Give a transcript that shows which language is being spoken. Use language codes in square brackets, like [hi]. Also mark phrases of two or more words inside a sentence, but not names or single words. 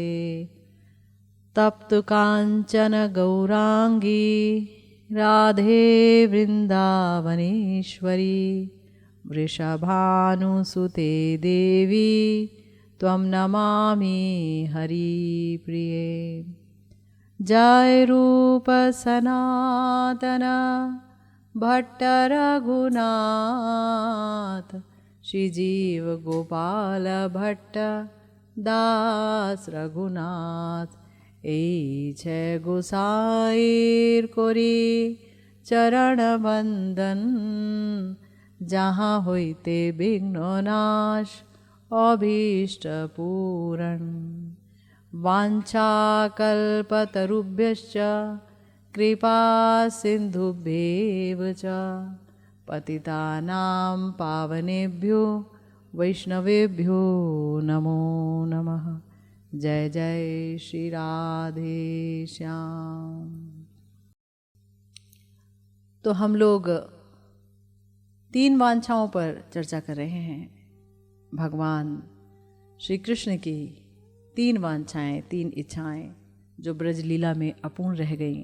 [sa] तप्त काञ्चन गौरांगी राधे वृन्दावनेश्वरी वृषभानुसुते देवी त्वं नमामि हरिप्रिये। जय रूप सनातन भट्ट रघुनाथ श्रीजीव गोपाल भट्ट दास रघुनाथ। [bn] এই છે গোসাইর করি চরণ বন্দন যাহা হইতে বিঘ্ন নাশ অভীষ্ট পূরণ। [sa] वाञ्छाकल्पतरुभ्यश्च कृपा सिन्धुभ्येव च पतितानां पावनेभ्यो वैष्णवेभ्यो नमो नमः। [hi] जय जय श्री राधे श्याम। तो हम लोग 3 वांछाओं पर चर्चा कर रहे हैं। भगवान श्री कृष्ण की 3 वांछाएं, 3 इच्छाएं जो ब्रजलीला में अपूर्ण रह गईं।